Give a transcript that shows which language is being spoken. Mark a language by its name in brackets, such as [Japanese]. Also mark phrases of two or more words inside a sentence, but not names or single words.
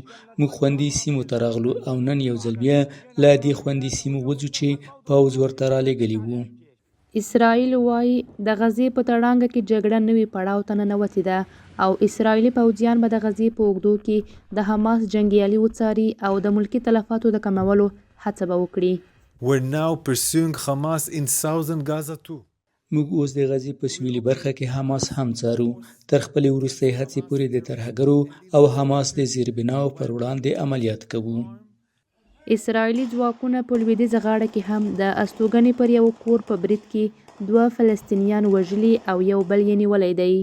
[Pashto] موږ خوندي سیمو ته راغلو او نن یو ځل بیا له دې خوندي سیمو وځو چې پوځ ورته رالېږلی وو. اسرائیل وایي د غزې په تړانګه کې جګړه نوي پړاو ته ننوتې ده او اسرائیلي پوځیان به د غزې په اوږدو کې د حماس جنګیالي وڅاري او د ملکي تلفاتو د کمولو هڅه به وکړي. [English] We're now pursuing Hamas in southern Gaza too. [Pashto] موږ اوس د غزې په سویلي برخه کې حماس هم څارو تر خپلې وروستۍ هڅې پورې د ترهګرو او حماس د زیربناو پر وړاندې عملیات کوو. اسرائیلي ځواکونه په لویدیځه غاړه کې هم د استوګنې پر یو کور په برید کې 2 فلسطینیان وژلي او یو بل یې نیولی دی.